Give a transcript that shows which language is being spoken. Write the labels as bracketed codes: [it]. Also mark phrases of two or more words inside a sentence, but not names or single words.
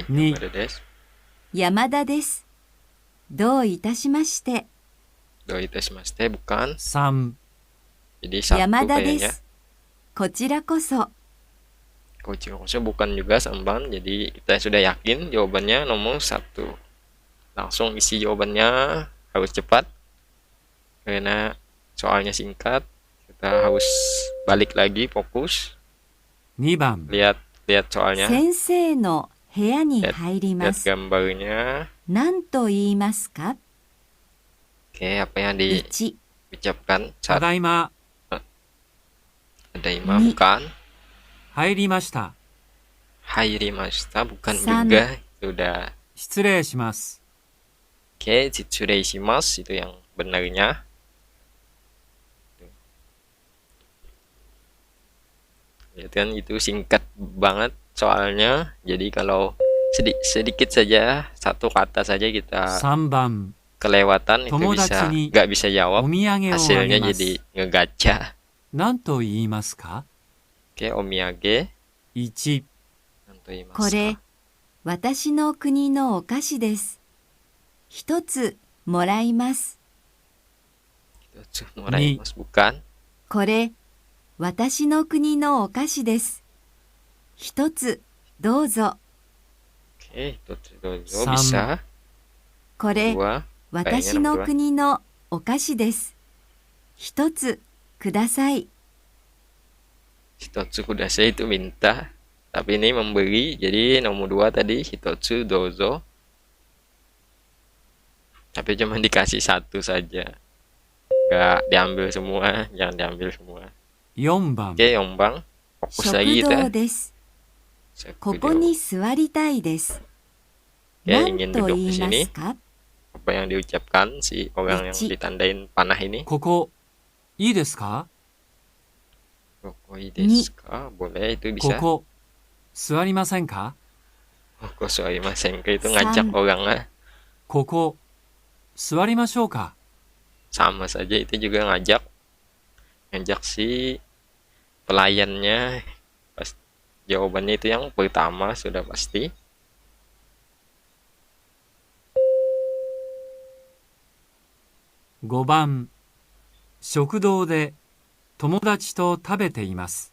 [ja] Ni. 山田です. 山田です。どういたしまして。どう いたしまして, [id] bukan. [ja] 3、 [id] Jadi satu [ja] 山田で [id] kayaknya. [ja] す。こちらこそ。 [id] Kochi bukan juga samban. Jadi kita sudah yakin jawabannya nomor 1. Langsung isi jawabannya, harus cepat. Karena soalnya singkat, kita harus balik lagi fokus. [ja] 2番 [id] Lihat soalnya. [ja] 先生の部屋に入りま [id] Lihat [ja] す。 [id] gambarnya. [ja] 何と言いますか？ [id] Oke, apa yang [ja] 1、 [id] diucapkan [ja] た [id] saat [ja] だいま [id] ada ima, [ja] Ni. [id] bukan. [ja] 入りました。 Hairimashita, [id] bukan [ja] San. [id] juga. Itu udah. [ja] 失礼します。 [id] Oke, [ja] 失礼 します [id] itu yang benarnya. Lihat kan, itu singkat banget soalnya. Jadi kalau sedikit saja, satu kata saja kita [ja] 3番 [id] kelewatan, itu [ja] 友達 に [id] nggak bisa [ja] お [id] jawab. [ja] 土産をあげ [id] Hasilnya [ja] ます。 [id] jadi ngegacha. [ja] 何と言いますか？ [id] Oke, omiyage. [ja] 1、なんと言いまこすか？れ、私の国のお菓子です。一つもらいます。一つ もらいます, [id] bukan. [ja] これ、私の国のお菓子です。一つどうぞ。 Oke, 一つ どうぞ Sam. [id] bisa. [ja] これ、 [id] Dua. [ja] 私の国のお菓子です。一つください。一つ ください [id] itu minta. Tapi ini memberi. Jadi nomor 2 tadi [ja] 一つ どうぞ. [id] Tapi cuma dikasih satu saja. Nggak diambil semua. Jangan diambil semua. [ja] 4番 [id] Oke, Yombang. Fokus [ja] 食 [id] lagi [ja] 堂 [id] kita. [ja] です。こ Sekido. こに座りたいです。 [id] Oke, [ja] 何 [id] ingin [ja] と [id] duduk [ja] 言 [id] di [ja] いま [id] sini. [ja] すか？ [id] Apa yang diucapkan si orang yang [ja] Ichi. [id] ditandain panah ini? [ja] ここいいですか？ここいい ですか? [id] Boleh, itu [ja] こ [id] bisa. [ja] こ座りませんか？こ座りません か, [id] itu ngajak [ja] Sam. [id] orang lah. [ja] ここ座りましょうか？ [id] Sama saja, itu juga ngajak si pelayannya. Pas jawabannya itu yang pertama sudah pasti. [ja] 5 番食堂で友達と食べています。